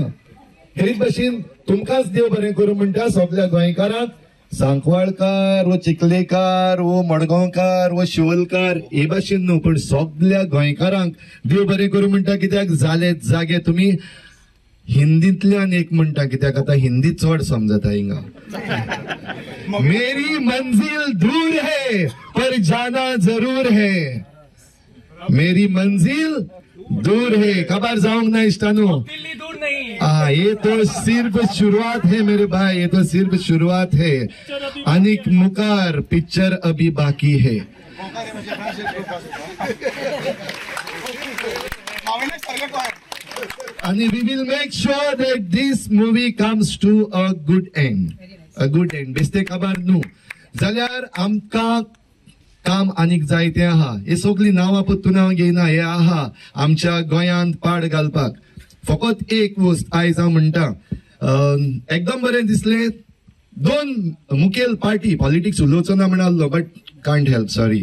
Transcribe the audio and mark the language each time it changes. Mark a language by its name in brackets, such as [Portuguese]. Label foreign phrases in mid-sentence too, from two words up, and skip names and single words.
[Konkani] हेच भशेन तुमकांच देव बरें करूं म्हणटा सगळ्या गोंयकारांक. सांकवाळकार वो चिखलेकार वो मडगांवकार वो शिवलकार हे भाशेन न्हू पण सगळ्या गोंयकारांक देव बरें करूं म्हणटा. कित्याक जाले जागे तुमी हिंदींतल्यान एक म्हणटा कित्याक आतां हिंदी चड समजता हिंगा. [Hindi] मेरी मंजिल दूर है पर जाना जरूर है. मेरी मंजिल दूर है खबर जाऊंग ना इष्टानो. दिल्ली दूर नहीं. ये तो सिर्फ शुरुआत है मेरे भाई, ये तो सिर्फ शुरुआत है. [Konkani] अनिक मुकार [Hindi] पिक्चर अभी बाकी है. [English] And we will make sure that this movie comes to a good end. A good end. [Konkani] बेस्ते खबर न्हू जाल्यार आमकां काम आनीक जायते आहा. हे सगळी नांवां पत्तून हांव घेयना. हे आहा आमच्या गोंयांत पाड घालपाक. फकत एक वस्त आयज हांव म्हणटा एकदम बरें दिसलें. दोन मुखेल पार्टी पॉलिटिक्स उलोवचो ना म्हणालो [English] but can't help sorry.